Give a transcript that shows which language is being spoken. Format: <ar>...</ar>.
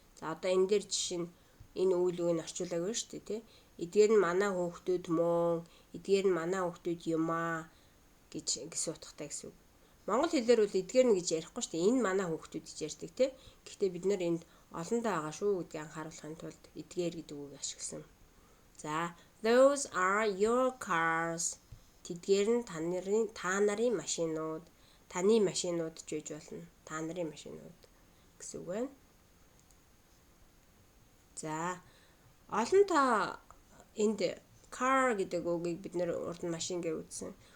<mn>За одоо энэ дээр жишээ нь энэ үйл үгийг орчуулаагүй шүү дээ, тий. Эдгээр нь манай хүүхдүүд мөн, эдгээр нь манай хүүхдүүд юм аа гэж утгатай гэсэн үг. Монгол хэлээр бол эдгээр нь гэж ярихгүй шүү дээ. Энэ манай хүүхдүүд гэж ярьдаг, тий. Гэхдээ бид нэр энд олонтой байгаа шүү гэдгийг анхааруулахын тулд эдгээр гэдэг үг ашигласан.</mn> <en>За, those are your cars.</en> <mn>Тэдгээр нь та нарын машинууд. Таны машинууд ч гэж болно. Та нарын машинууд гэсэн үг байна. За, олон тоо энд car гэдэг үгийг бид нэр урд нь машин гэж үзсэн.</mn>